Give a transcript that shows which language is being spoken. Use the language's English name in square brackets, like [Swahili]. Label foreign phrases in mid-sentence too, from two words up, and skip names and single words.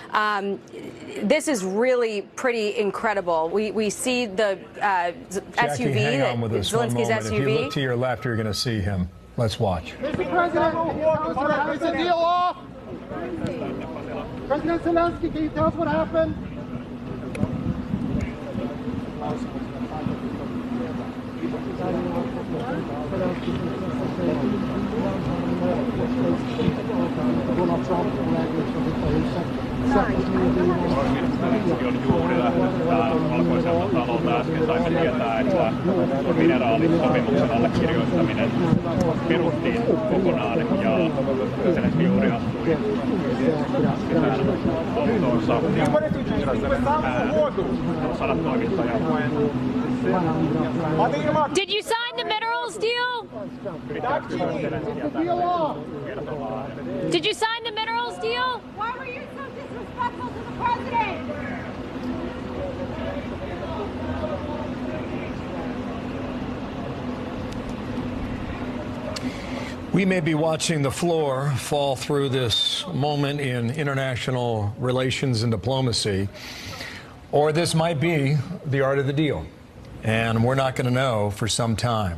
[English] This is really pretty incredible. We see the Jackie, SUV, hang on with us one Zelensky's moment. SUV. If you look to your left, you're going to see him. Let's watch. Mr. President, is the deal off? President Zelensky, can you tell us what happened? Donald Trump [Finnish] Zelensky on juuri lähdössä valkoiselta talolta. Äsken saimme tietää, että mineraalissopimuksen allekirjoittaminen peruttiin kokonaan ja Zelensky juuri astui autoonsa. Sadat toimittajat. [English] Did you sign the minerals deal? Did you sign the minerals deal? Why were you so disrespectful to the president? We may be watching the floor fall through this moment in international relations and diplomacy, or this might be the art of the deal, and we're not going to know for some time.